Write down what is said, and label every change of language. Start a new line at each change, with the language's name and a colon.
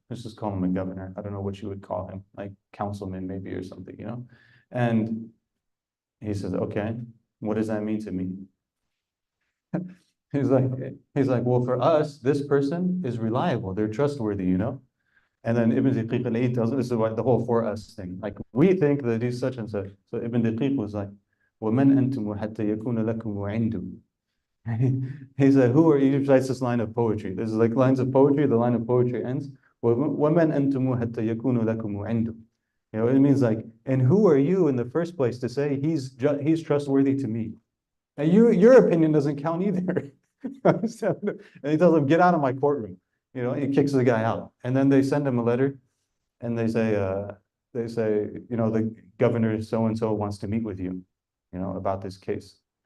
English: Let's just call him a governor. I don't know what you would call him, like councilman maybe or something, And he says, okay, what does that mean to me? He's like, well, for us, this person is reliable. They're trustworthy, And then Ibn Daqiq al-Eid tells us, this is what the whole for us thing. Like, we think that he's such and such. So Ibn Daqiq was like,
Arabic: وَمَنْ أَنْتُمُ حَتَّى يَكُونَ لَكُمْ عِنْدُ.
English: He said, who are you? He recites this line of poetry. This is like lines of poetry. The line of poetry ends,
Arabic: وَمَنْ أَنْتُمُ حَتَّى يَكُونُ لَكُمْ عِنْدُ.
English: It means and who are you in the first place to say he's trustworthy to me? And your opinion doesn't count either. And he tells him, get out of my courtroom. You know, he kicks the guy out. And then they send him a letter and they say, you know, the governor so-and-so wants to meet with you, you know, about this case.